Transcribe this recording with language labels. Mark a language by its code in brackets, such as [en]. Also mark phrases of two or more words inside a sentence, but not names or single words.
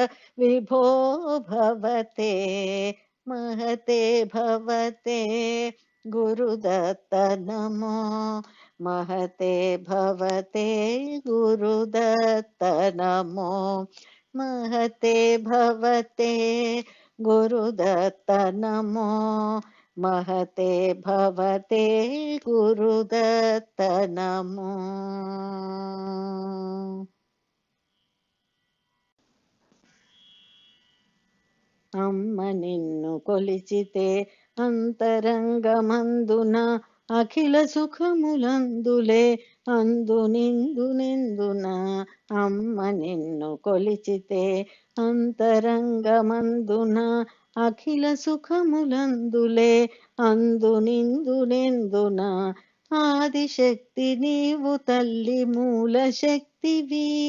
[sa] विभो भवते महते भवते गुरुदत्त नमो महते भवते गुरुदत्त नमो महते भवते गुरुदत्त नमो महते भवते गुरुदत्त नमो [te] అమ్మ నిన్ను కొలిచితే అంతరంగమందున అఖిల సుఖములందులే అందు నిందున అమ్మ నిన్ను కొలిచితే అంతరంగమందున అఖిల సుఖములందులే అందు నిందున ఆదిశక్తి నీవు తల్లి మూల శక్తివి